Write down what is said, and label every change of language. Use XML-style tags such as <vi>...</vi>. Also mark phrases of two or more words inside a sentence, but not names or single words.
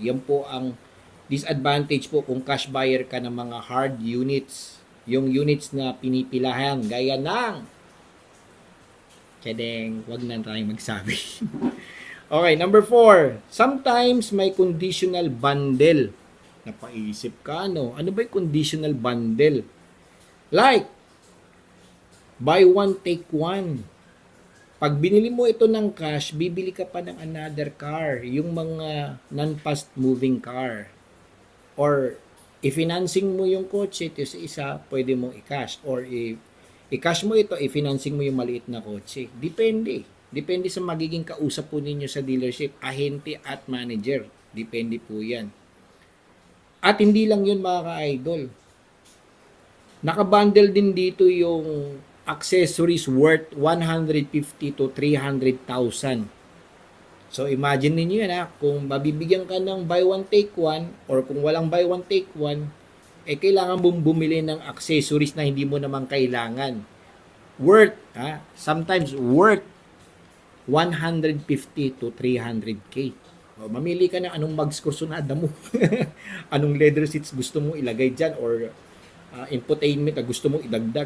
<tl>Yan po ang disadvantage po kung</tl> <en>cash buyer</en> <tl>ka ng mga</tl> <en>hard units.</en> <tl>Yung units na pinipilahan. Gaya ng wag na tayong magsabi.</tl> <en>Okay, number 4.</en> <tl>Sometimes may</tl> <en>conditional bundle.</en> <tl>Napaisip ka, ano ba yung</tl> <en>conditional bundle? Like, buy one, take one.</en> <tl>Pag binili mo ito ng cash, bibili ka pa ng</tl> <en>another car.</en> <tl>Yung mga</tl> <en>non-fast moving car.</en> <tl>Or, i-financing mo yung kotse, ito sa isa, pwede mong i-cash. Or, I-cash mo ito, i-financing mo yung maliit na kotse. Depende. Depende sa magiging kausap po ninyo sa dealership, ahente at manager. Depende po yan. At hindi lang yun mga ka-idol. Nakabundle din dito yung</tl> <en>accessories worth 150 to 300,000.</en> <tl>So imagine niyo yan kung mabibigyan ka ng</tl> <en>buy one take one</en> <tl>or kung walang</tl> <en>buy one take one,</en> <tl>kailangan mong bumili ng accessories na hindi mo naman kailangan.</tl> <en>Sometimes worth 150 to 300k.</en> <tl>Mamili ka ng anong mags kursunada mo. Anong</tl> <en>leather seats</en> <tl>gusto mo ilagay dyan or infotainment na gusto mo idagdag.</tl>